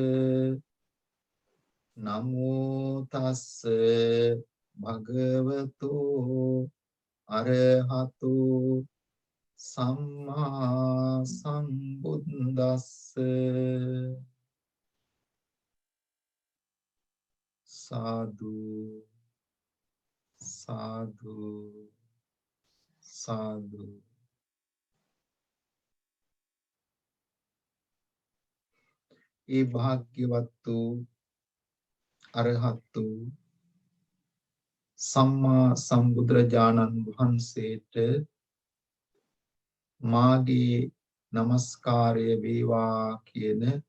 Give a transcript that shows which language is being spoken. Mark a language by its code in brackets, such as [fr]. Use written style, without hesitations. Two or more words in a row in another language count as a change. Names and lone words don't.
[pi] නමෝ තස්ස භගවතු අරහතෝ සම්මා සම්බුද්දස්ස. [si] සාදු සාදු සාදු. ඒ භාග්‍යවත් වූ අරහත් වූ සම්මා සම්බුදුරජාණන් වහන්සේට මාගේ නමස්කාරය වේවා කියන